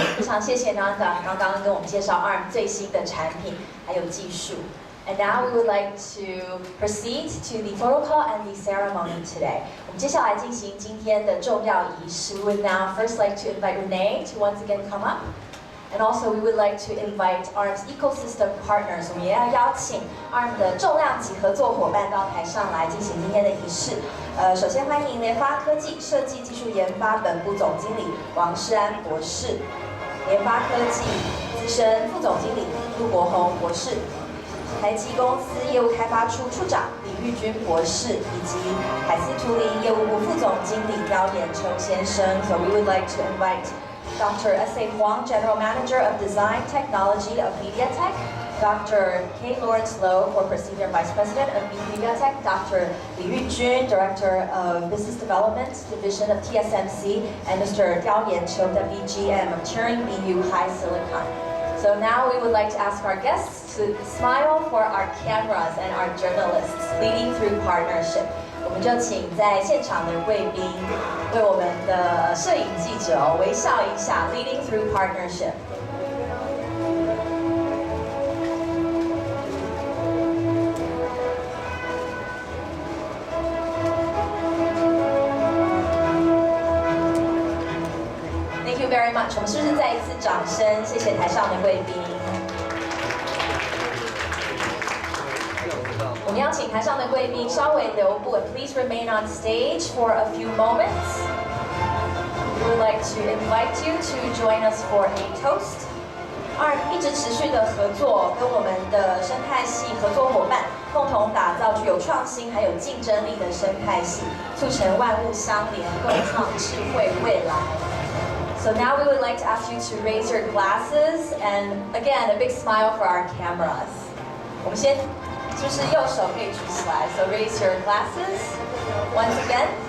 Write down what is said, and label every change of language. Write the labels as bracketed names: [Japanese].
[Chinese] 非常谢谢 Nandan 刚刚跟我们介绍 ARM 最新的产品还有技术。 [English] And now we would like to proceed to the protocol and the ceremony today. [Chinese] 我们接下来进行今天的重要仪式。 [English] We would now first like to invite Renee to once again come up. And also we would like to invite ARM's ecosystem partners. [Chinese] 我们也要邀请 ARM 的重量级合作伙伴到台上来进行今天的仪式。首先欢迎联发科技设计技术研发本部总经理王世安博士，联发科技资深副总经理陆国宏博士，台积公司业务开发处处长李玉君博士，以及海思图灵业务部副总经理刁延秋先生。 [English] So we would like to invite Dr. S.A. Huang, General Manager of Design Technology of MediaTek, Dr. K. Lawrence Low, Corporate Senior Vice President of MediaTek, Dr. Li Yujun, Director of Business Development Division of TSMC, and Mr. Diao Yanqiu, Deputy GM of Turing BU HiSilicon. So now we would like to ask our guests to smile for our cameras and our journalists, leading through partnership. [Chinese] 我们就请在现场的贵宾为我们的摄影记者微笑一下 ， [English] leading through partnership。 Thank you very much。 [Chinese] 我们是不是再一次掌声？谢谢台上的贵宾。我们邀请台上的贵宾稍微留步 ， [English] Please remain on stage for a few moments. We would like to invite you to join us for a toast. [Chinese] ARM 一直持续的合作，跟我们的生态系合作伙伴共同打造具有创新还有竞争力的生态系，促成万物相连，共创智慧未来。 [English] So now we would like to ask you to raise your glasses and again a big smile for our cameras. [Chinese] 我们先。就是右手可以举起来 [English] ，so raise your glasses once again.